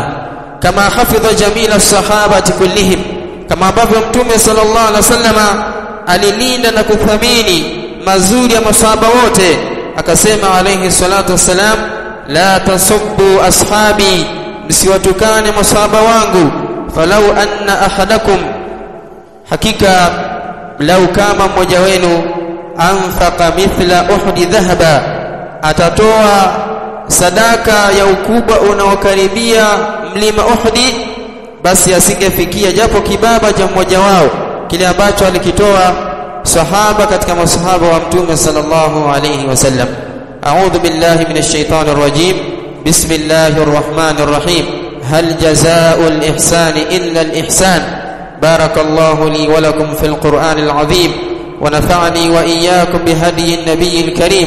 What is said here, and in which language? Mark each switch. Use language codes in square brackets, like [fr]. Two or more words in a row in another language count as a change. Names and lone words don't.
[sw] Kama [ar] حفظ جميل الصحابة كلهم, [sw] kama ambavyo Mtume [ar] صلى الله عليه وسلم [sw] alilinda na kuthamini mazuri ya masahaba wote, akasema [ar] عليه الصلاة والسلام, لا تسبوا أصحابي, [sw] msiwatukane masahaba wangu, [ar] فلو أن أحدكم, [sw] hakika lau kama mmoja wenu [ar] أنفق مثل أحد ذهبا, [sw] atatoa sadaka ya ukubwa unaokaribia mlima Uhdi, basi asingefikia japo kibaba cha mmoja wao kile ambacho alikitoa sahaba katika masahaba wa Mtume [ar] صلى الله عليه وسلم. أعوذ بالله من الشيطان الرجيم بسم الله الرحمن الرحيم. هل جزاء الإحسان إلا الإحسان. بارك الله لي ولكم في القرآن العظيم ونفعني وإياكم بهدي النبي الكريم.